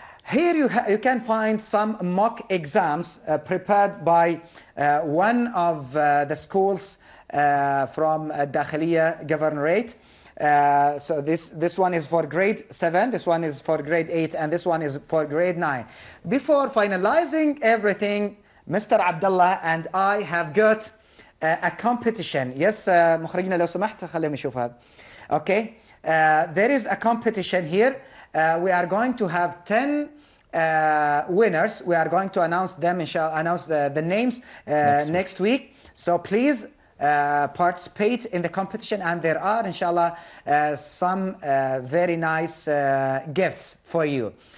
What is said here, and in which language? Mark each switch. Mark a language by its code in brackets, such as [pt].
[en] Here you can find some mock exams prepared by one of the schools from Dakhiliya Governorate. So this one is for grade 7, this one is for grade 8, and this one is for grade 9. Before finalizing everything, Mr. Abdullah and I have got a competition. Yes, [ar] مخرجنا لو سمحت خلينا نشوف هذا. [en] Okay, there is a competition here. We are going to have 10 winners. We are going to announce them, announce the names next week. So please participate in the competition, and there are inshallah some very nice gifts for you.